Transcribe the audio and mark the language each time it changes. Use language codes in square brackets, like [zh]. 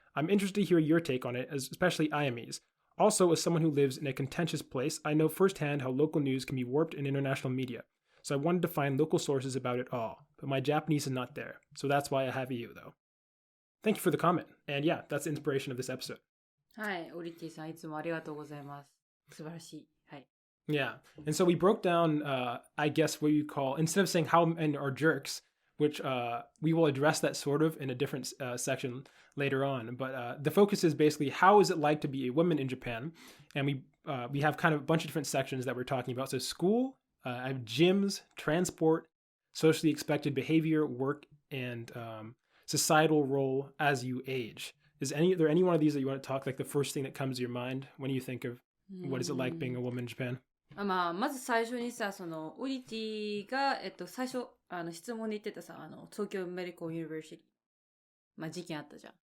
[en] I'm interested to hear your take on it, especially IME's. Also, as someone who lives in a contentious place, I know firsthand how local news can be warped in international media, so I wanted to find local sources about it all, but my Japanese is not there, so that's why I have you, though. Thank you for the comment, and yeah, that's the inspiration of this episode. [ja] はい、オリティさんいつもありがとうございます。素晴らしい。はい。 [en] Yeah, and so we broke down, I guess what you call, instead of saying how men are jerks, which we will address that sort of in a different section later on, but the focus is basically how is it like to be a woman in Japan, and we have kind of a bunch of different sections that we're talking about. So school, I have gyms, transport, socially expected behavior, work, and societal role as you age. Is there any one of these that you want to talk, like the first thing that comes to your mind when you think of what is it like being a woman in Japan? [ja] まず最初にさ、オリティが、最初、質問で言ってたさ、東京メディカルユニバーシティ、事件あったじゃん。